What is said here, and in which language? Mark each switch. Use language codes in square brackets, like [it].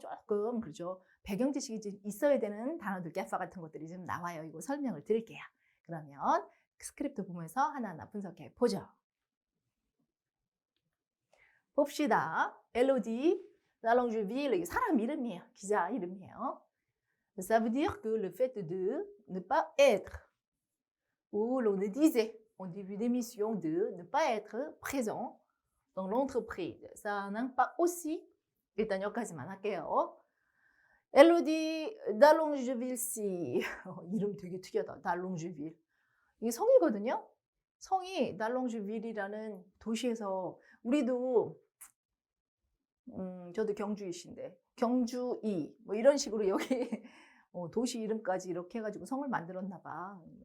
[ko] 조금 그렇죠. 배경 지식이 좀 있어야 되는 단어들, 개파 같은 것들이 좀 나와요. 이거 설명을 드릴게요. 그러면 스크립트 보면서 하나하나 분석해 보죠. 봅시다. 엘로디, 랄롱주빌, 사람 이름이에요. 기자 이름이에요. [fr] Ça veut dire que le fait de ne pas être, ou l'on disait en début d'émission de ne pas être présent dans l'entreprise. Ça a un impact aussi. [ko] 일단 여기까지만 할게요. 엘로디 달롱주빌 씨. 이름 되게 특이하다. 달롱주빌. 이게 성이거든요. 성이 달롱주빌이라는 도시에서 우리도 저도 경주이신데 경주이 뭐 이런 식으로 여기 도시 이름까지 이렇게 해가지고 성을 만들었나 봐.